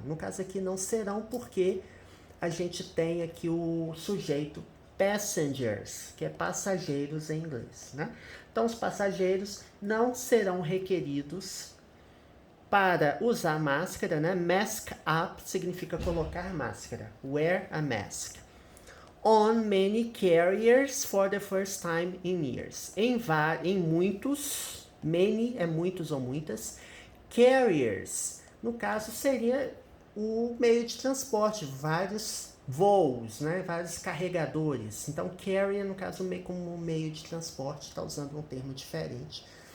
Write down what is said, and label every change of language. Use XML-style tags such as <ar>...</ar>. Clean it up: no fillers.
<pt>No caso aqui, não serão, porque a gente tem aqui o sujeito passengers, que é passageiros em inglês, né? Então, os passageiros não serão requeridos para usar máscara, né? Mask up significa colocar máscara.</pt> <en>Wear a mask. On many carriers for the first time in years.</en> <pt>Em muitos, many é muitos ou muitas, carriers, no caso, seria o meio de transporte, vários voos, né? Vários carregadores. Então, carrier, no caso, como meio de transporte, está usando um termo diferente.</pt>